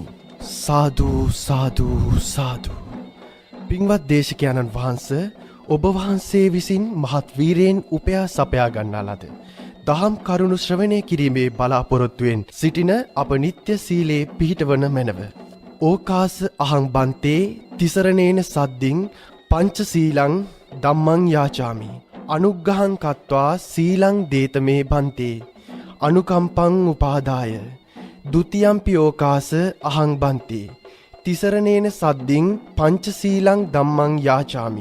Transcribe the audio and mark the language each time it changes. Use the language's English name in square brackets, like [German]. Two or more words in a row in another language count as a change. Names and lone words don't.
[Sinhala] සාදු සාදු සාදු. පින්වත් දේශකයාණන් වහන්සේ ඔබ වහන්සේ විසින් මහත් වීරයෙන් උපයා සපයා ගන්නා ලද දහම් කරුණු ශ්‍රවණය කිරීමේ බලාපොරොත්තුවෙන් සිටින අප නිත්‍ය සීලේ පිහිටවන මැනව. [Pali] ඕකාස අහං බන්තේ තිසරණේන සද්දින් පංචසීලං ධම්මං යාචාමි. අනුග්ගහං කତ୍වා සීලං දේතමේ බන්තේ අනුකම්පං උපාදාය. ဒ ුතියම්පි ඕකාස අහං බන්තේ තිසරණේන සද්දින් පංචසීලං ධම්මං යාචාමි.